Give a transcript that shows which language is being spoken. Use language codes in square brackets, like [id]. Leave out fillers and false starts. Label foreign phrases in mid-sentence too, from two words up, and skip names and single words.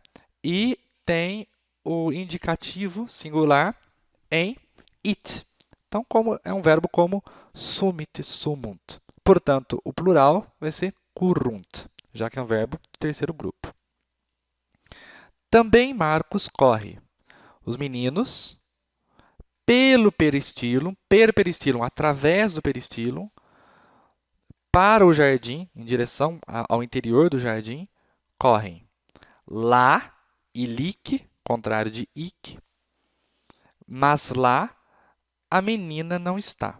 [pt] E tem o indicativo singular em it. Então, como é um verbo como sumit, sumunt. Portanto, o plural vai ser currunt, já que é um verbo do terceiro grupo. Também Marcos corre. Os meninos, pelo peristilum, [la] per peristilum, [pt] através do peristilum, para o jardim, em direção ao interior do jardim, correm. Lá, ilique, contrário de ic, mas lá a menina não está.